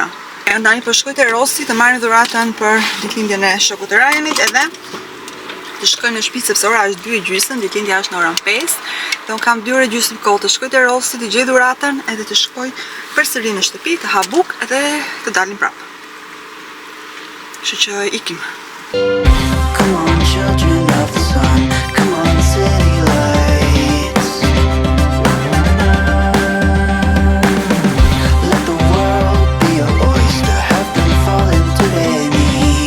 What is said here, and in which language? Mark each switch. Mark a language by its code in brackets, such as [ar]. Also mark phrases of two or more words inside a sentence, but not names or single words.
[sq] Ndani po shkoj te Rossi të marrë dhuratën për ditëlindjen e shokut të Ryanit, edhe të shkoj në shtëpi sepse ora është 2:30, ditëlindja është në orën 5. Dhe unë kam 2 orë gjysmë kohë të shkoj te Rossi, të gjej dhuratën, edhe të shkoj përsëri në shtëpi, të ha bukë edhe të dalim prapë. Kështu që ikim. [en] Come on, children of the sun. Come on, city lights. Let the world be your oyster. Have them fall into their knees.